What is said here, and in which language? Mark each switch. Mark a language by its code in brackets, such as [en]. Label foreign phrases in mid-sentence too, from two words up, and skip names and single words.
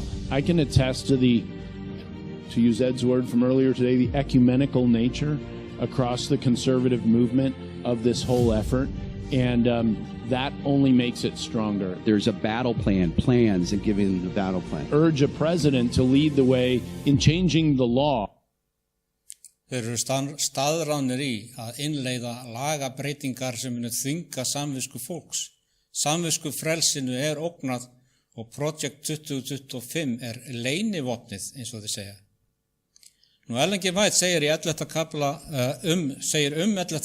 [en] I can attest to to use Ed's word from earlier today, the ecumenical nature across the conservative movement of this whole effort. And that only makes it stronger. There's a battle plan, plans, and giving them the battle plan. Urge a president to lead the way in changing the law. [is] Þeir eru staðráðnir í að innleiða lagabreytingar sem munu þvinga samvisku fólks. Samvisku frelsinu er ógnað og Project 2025 er leynivopnið, eins og þið segja. Nú Ellen G. White segir í 11. kafla segir 11.